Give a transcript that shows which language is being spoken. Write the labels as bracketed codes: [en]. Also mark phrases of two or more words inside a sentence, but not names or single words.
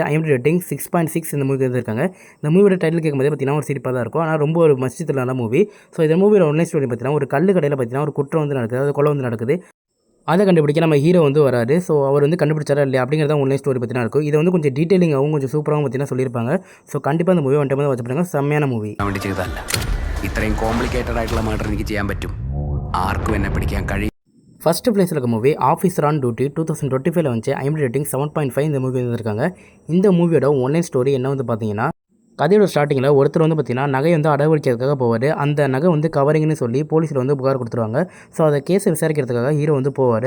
[en] IMDb rating [ta] 6.6 இந்த மூவி இருந்திருக்காங்க. இந்த மூவியோட டைட்டில் கேட்கும்போது பார்த்தீங்கன்னா ஒரு சிரிப்பாக தான் இருக்கும். ஆனால் ரொம்ப ஒரு மஸ்திலான மூவி. ஸோ இந்த மூவியோட [en] oneline story [ta] பார்த்தீங்கன்னா ஒரு கல் கடையில் பார்த்தீங்கன்னா ஒரு குற்றம் வந்து நடக்குது, அதாவது கொலை வந்து நடக்குது. அதை கண்டுபிடிக்க நம்ம ஹீரோ வந்து வராரு. ஸோ அவர் வந்து கண்டுபிடிச்சாரா இல்லையா அப்படிங்கிறத [en] oneline story [ta] பற்றினா இருக்கும். இதை வந்து கொஞ்சம் டீட்டெயிலிங்காகவும் கொஞ்சம் சூப்பராகவும் பார்த்தீங்கன்னா சொல்லியிருப்பாங்க. ஸோ கண்டிப்பாக அந்த மூவி [en] one time watch [ta] பண்ணுங்க. செம்மையான மூவி. [ml] ഇത്രയും കോംപ്ലിക്കേറ്റഡ് ആയിട്ടുള്ള മർഡർ എനിക്ക് ചെയ്യാൻ പറ്റും. ആർക്കും എന്നെ പിടിക്കാൻ കഴിയും. [ta] ஃபஸ்ட்டு பிளேஸில் இருக்க மூவி ஆஃபீஸர் ஆன் டியூட்டி 2025 வந்துச்சு. [en] IMDb rating [ta] 7.5 இந்த மூவி வந்துருக்காங்க. இந்த மூவியோட [en] oneline story [ta] என்ன வந்து பார்த்தீங்கன்னா, கதையோட ஸ்டார்டிங்கில் ஒருத்தர் வந்து பார்த்தீங்கன்னா நகை வந்து அடவடிக்கிறதுக்காக போவார். அந்த நகை வந்து கவரிங்னு சொல்லி போலீஸில் வந்து புகார் கொடுத்துருவாங்க. ஸோ அதை கேஸை விசாரிக்கிறதுக்காக ஹீரோ வந்து போவார்.